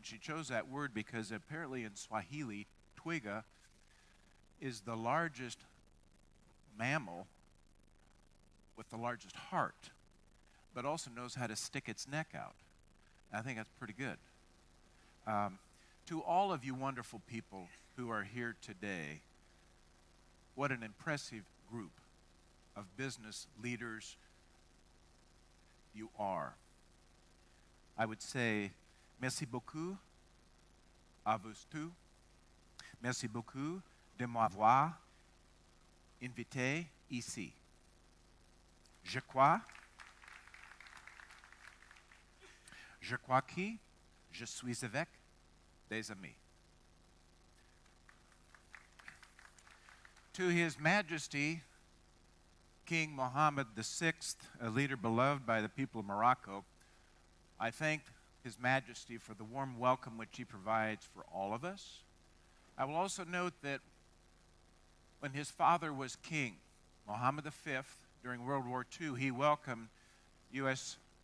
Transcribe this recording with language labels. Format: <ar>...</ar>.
<en>She chose that word because apparently in Swahili, Twiga is the largest mammal with the largest heart, but also knows how to stick its neck out. And I think that's pretty good. To all of you wonderful people who are here today, what an impressive group of business leaders you are.</en> <fr>I would say, merci beaucoup à vous tous. Merci beaucoup de m'avoir invité ici. Je crois que je suis avec des amis.</fr> <en>To His Majesty, King Mohammed VI, a leader beloved by the people of Morocco, I thank His Majesty for the warm welcome which he provides for all of us. I will also note that when his father was king, Mohammed V, during World War II, he welcomed U.S.</en>